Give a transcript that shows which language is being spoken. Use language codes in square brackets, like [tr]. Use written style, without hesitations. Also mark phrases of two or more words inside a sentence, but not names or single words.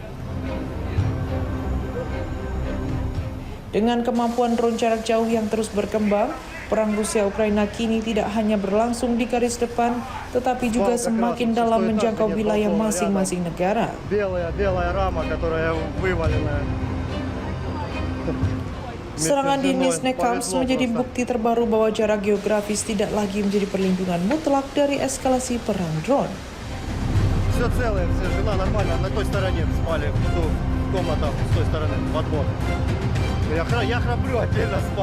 [id] Dengan kemampuan drone jarak jauh yang terus berkembang, perang Rusia-Ukraina kini tidak hanya berlangsung di garis depan, tetapi juga semakin dalam menjangkau wilayah masing-masing negara. Serangan di Nizhnekamsk menjadi bukti terbaru bahwa jarak geografis tidak lagi menjadi perlindungan mutlak dari eskalasi perang drone. [ru] Все целое, все, жена нормально, на той стороне спали, в комнатах с той стороны, подвод. Я храплю, отдельно спал.